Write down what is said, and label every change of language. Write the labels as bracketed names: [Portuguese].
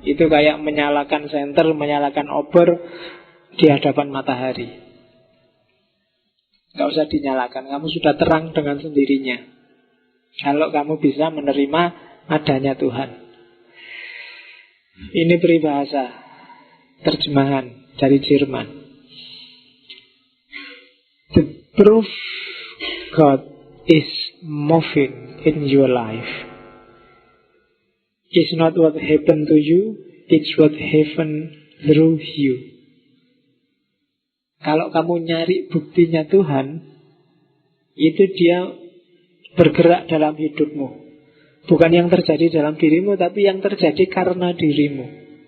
[Indonesian] Itu kayak menyalakan senter, menyalakan obor di hadapan matahari. Tidak usah dinyalakan, kamu sudah terang dengan sendirinya. Kalau kamu bisa menerima adanya Tuhan. Ini peribahasa terjemahan dari Jerman. [English] The proof God is moving in your life is not what happened to you, it's what happened through you. [Indonesian] Kalau kamu nyari buktinya Tuhan, itu dia bergerak dalam hidupmu. Bukan yang terjadi dalam dirimu, tapi yang terjadi karena dirimu.